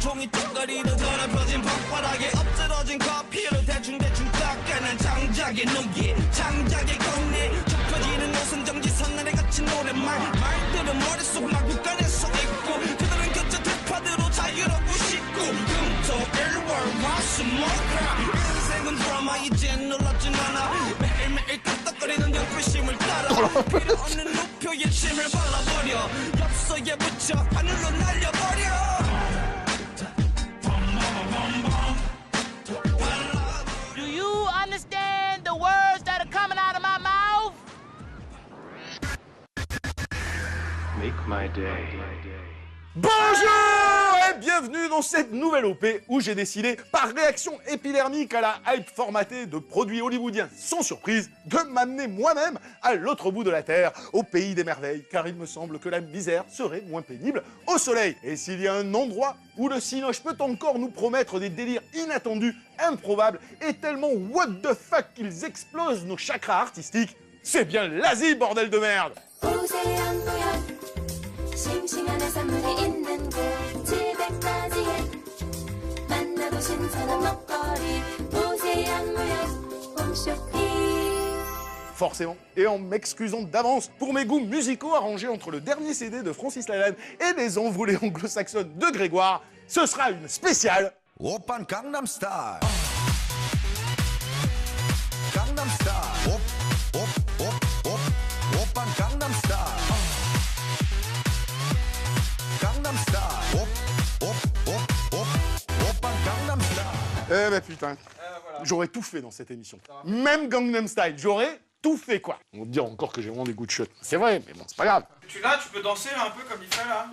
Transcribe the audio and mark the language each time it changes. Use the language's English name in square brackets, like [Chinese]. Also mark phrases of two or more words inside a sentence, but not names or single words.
[Korean] 종이 턱걸이로 더럽혀진 벽바닥에 엎드러진 커피로 대충대충 닦아낸 장작의 눈기 장작의 건네 좁혀지는 옷은 정지선날에 갇힌 노랫말 말들은 머릿속 마구간에서 있고 그들은 곁에 대파대로 자유롭고 싶고 금토일월 화수목화 인생은 드라마 이젠 놀랍진 않아 매일매일 깜빡거리는 연필심을 따라 필요 없는 우표에 침을 발라버려 엽서에 붙여 하늘로 날려버려 [English] Do you understand the words that are coming out of my mouth? Make my day. [French] Bonjour et bienvenue dans cette nouvelle OP où j'ai décidé, par réaction épidermique à la hype formatée de produits hollywoodiens sans surprise, de m'amener moi-même à l'autre bout de la Terre, au pays des merveilles, car il me semble que la misère serait moins pénible au soleil. Et s'il y a un endroit où le cinoche peut encore nous promettre des délires inattendus, improbables et tellement [English] what the fuck [French] qu'ils explosent nos chakras artistiques, c'est bien l'Asie, bordel de merde! [Korean] 싱싱한 해산물이 있는 곳 집에까지 만나도 신선한 먹거리 보세양무역 홈쇼핑. [French] Forcément, et en m'excusant d'avance pour mes goûts musicaux arrangés entre le dernier CD de Francis Lalanne et les envolées anglo-saxonnes de Grégoire, ce sera une spéciale [Korean] 오빤 강남스타일 강남스타일 오빤 강남스타일 [French] Eh ben putain, j'aurais tout fait dans cette émission. Même Gangnam Style, j'aurais tout fait quoi. On va te dire encore que j'ai vraiment des goûts de chiottes. C'est vrai, mais bon, c'est pas grave. Tu peux danser un peu comme il fait là.